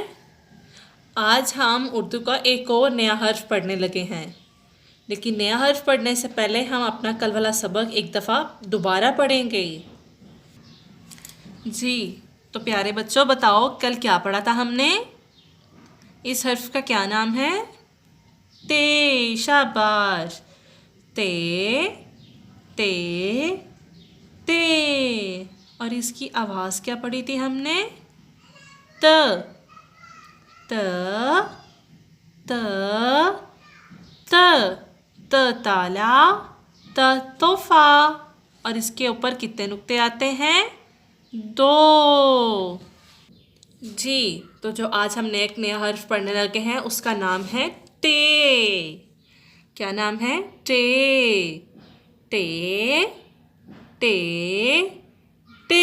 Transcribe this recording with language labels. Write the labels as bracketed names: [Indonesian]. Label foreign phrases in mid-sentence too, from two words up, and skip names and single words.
[Urdu] آج ہم اردو کا ایک اور نیا حرف پڑھنے لگے ہیں، لیکن نیا حرف پڑھنے سے پہلے ہم اپنا کل والا سبق ایک دفعہ دوبارہ پڑھیں گے. جی، تو پیارے بچو بتاؤ کل کیا پڑھا تھا ہم نے? اس حرف کا کیا نام ہے? ते। شاباش۔ تے تے تے. اور اس کی آواز کیا پڑھی تھی ہم نے? ت ت ت ت ت تالا، ت تحفہ. اور اس کے اوپر کتنے نقطے آتے ہیں? 2। جی، تو جو آج ہم نے ایک نیا حرف پڑھنے لگے ہیں اس کا نام ہے ٹے. کیا نام ہے? ٹے ٹے ٹے ٹے.